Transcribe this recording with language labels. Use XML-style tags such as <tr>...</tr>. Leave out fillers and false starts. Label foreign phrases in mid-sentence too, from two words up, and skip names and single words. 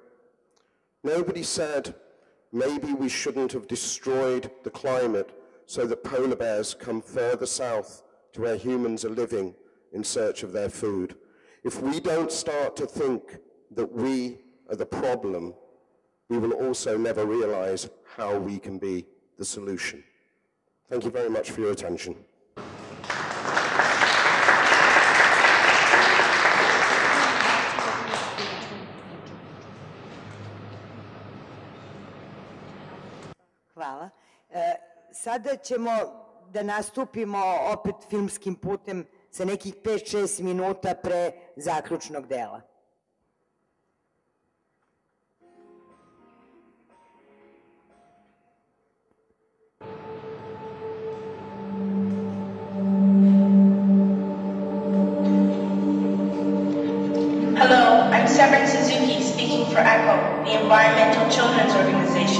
<en>Nobody said, maybe we shouldn't have destroyed the climate so that polar bears come further south to where humans are living in search of their food. If we don't start to think that we are the problem, we will also never realize how we can be the solution. Thank you very much for your attention.</en> <sr>Hvala. Sada ćemo da nastupimo opet filmskim putem sa nekih 5-6 minuta pre zaključnog dela.</sr> <en>Hello, I'm Severin Suzuki, speaking for Kako, the environmental children's organization.</en>